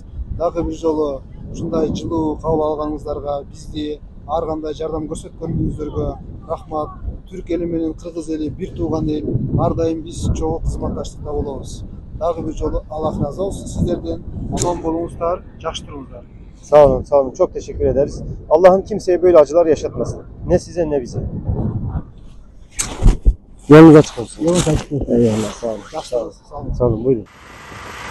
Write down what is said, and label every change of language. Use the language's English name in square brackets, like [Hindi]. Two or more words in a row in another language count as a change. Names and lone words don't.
[Kyrgyz] Дагы бир жолу ушундай жылуу кабыл алганыңыздарга, бизди ар кандай жардам көрсөткөнүңүздөргө рахмат. Түрк эли менен Кыргыз эли бир тууган эл. Ар дайым биз чогуу кызматташтыкта болобуз. Дагы бир жолу Аллах разы болсун сиздерден. Аман болуңуздар, жакшы туруңуздар. [Turkish] Sağ olun, sağ olun. Çok teşekkür ederiz. Allah'ım kimseye böyle acılar yaşatmasın. Ne size ne bize. Yolunuz açık olsun. Yolunuz açık olsun. Eyvallah, sağ olun. Sağ olun. Sağ olun, buyurun.